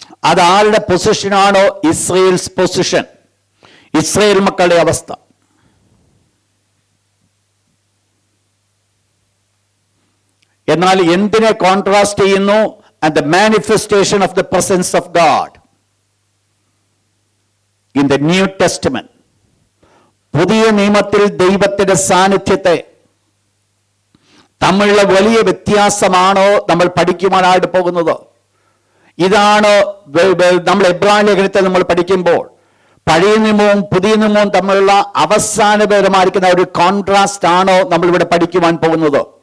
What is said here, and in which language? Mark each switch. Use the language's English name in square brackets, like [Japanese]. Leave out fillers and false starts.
[Malayalam] അത് ആരുടെ പൊസിഷനാണോ? Israel's position, Israel മക്കളുടെ അവസ്ഥ. എന്നാൽ എന്തിനെ കോൺട്രാസ്റ്റ് ചെയ്യുന്നു? [English] And the manifestation of the presence of God in the New Testament. [Malayalam] പുതിയ നിയമത്തിൽ ദൈവത്തിന്റെ സാന്നിധ്യത്തെ തമ്മിലുള്ള വലിയ വ്യത്യാസമാണോ നമ്മൾ പഠിക്കുവാനായിട്ട് പോകുന്നത്. ഇതാണ് നമ്മൾ എബ്രായ ലേഖനത്തെ നമ്മൾ പഠിക്കുമ്പോൾ പഴയ നിയമവും പുതിയ നിയമവും തമ്മിലുള്ള അവസാനപരമായിരിക്കുന്ന ഒരു കോൺട്രാസ്റ്റ് ആണോ നമ്മളിവിടെ പഠിക്കുവാൻ പോകുന്നത്.